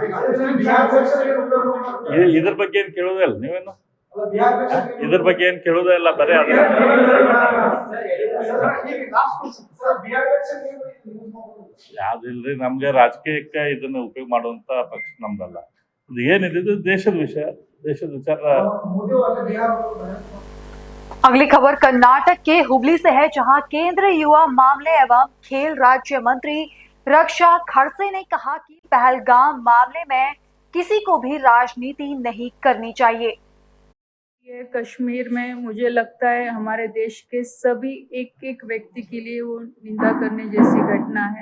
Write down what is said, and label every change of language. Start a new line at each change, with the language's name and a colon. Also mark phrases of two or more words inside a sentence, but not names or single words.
Kannada: ಇದ್ರ ಬಗ್ಗೆ ಏನ್ ಕೇಳೋದೇ ಇಲ್ಲ ನೀವೇನು, ಇದ್ರ ಬಗ್ಗೆ ಏನ್ ಕೇಳೋದೇ ಇಲ್ಲ. ಬರೀ ಅದ ಯಾವ್ದಿಲ್ರಿ. ನಮ್ಗೆ ರಾಜಕೀಯಕ್ಕೆ ಇದನ್ನ ಉಪಯೋಗ ಮಾಡುವಂತ ಪಕ್ಷ ನಮ್ದಲ್ಲ. ಇದು ಏನಿದೆ ಇದು ದೇಶದ ವಿಷಯ, ದೇಶದ ವಿಚಾರ.
Hindi: अगली खबर कर्नाटक के हुबली से है, जहां केंद्रीय युवा मामले एवं खेल राज्य मंत्री रक्षा खड़से ने कहा कि पहलगाम मामले में किसी को भी राजनीति नहीं करनी चाहिए। ये कश्मीर में मुझे लगता है हमारे देश के सभी एक व्यक्ति के लिए वो निंदा करने जैसी घटना है।